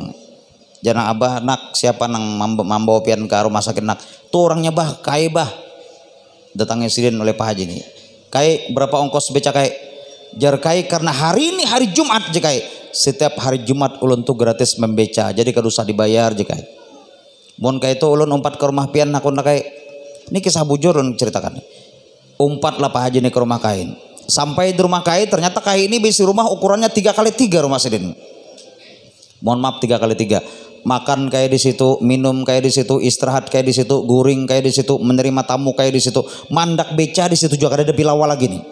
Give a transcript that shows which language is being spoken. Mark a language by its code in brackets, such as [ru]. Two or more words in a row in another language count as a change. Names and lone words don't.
[bjn] Jangan abah nak siapa nang membawa pian ke rumah sakit nak. Tuh orangnya bah kai bah. Datangnya sidin oleh Pak Haji nih. Kai berapa ongkos beca kai? Jar kai karena hari ini hari Jumat je kai. Setiap hari Jumat ulun tuh gratis membeca. Jadi kada usah dibayar je kai. Mun kai itu ulun umpat ke rumah pian nakun kai. Ini kisah bujur ulun ceritakan. Umpat lah Pak Haji nih ke rumah kain. Sampai di rumah kain ternyata kain ini bisi rumah ukurannya 3x3 rumah sidin. Mohon maaf 3x3. Makan kayak di situ, minum kayak di situ, istirahat kayak di situ, guring kayak di situ, menerima tamu kayak di situ, mandak beca di situ juga ada bilawa lagi nih.